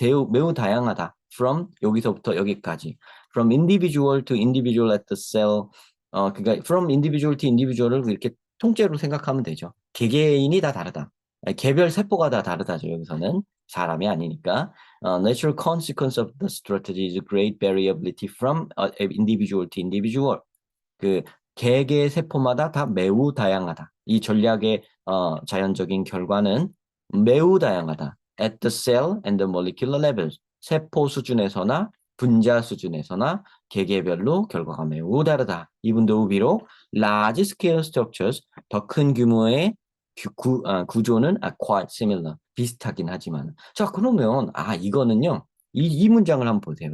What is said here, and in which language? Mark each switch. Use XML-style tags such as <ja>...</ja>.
<ko>매우 다양하다. From 여기서부터 여기까지.</ko> <en>From individual to individual at the cell.</en> <ko>그러니까</ko> <en>from individual to individual</en> <ko>을 이렇게 통째로 생각하면 되죠. 개개인이 다 다르다. 개별 세포가 다 다르다죠. 여기서는 사람이 아니니까.</ko> <en>Natural consequence of the strategy is great variability from individual to individual.</en> <ko>그 개개 세포마다 다 매우 다양하다. 이 전략의 자연적인 결과는 매우 다양하다.</ko> <en>At the cell and the molecular levels.</en> <ko>세포 수준에서나 분자 수준에서나 개개별로 결과가 매우 다르다.</ko> <en>Even though</en> <ko>비록</ko> <en>large scale structures,</en> <ko>더 큰 규모의 구조는</ko> <en>quite similar,</en> <ko>비슷하긴 하지만. 자, 그러면 이거는요. 이 문장을 한번 보세요.</ko>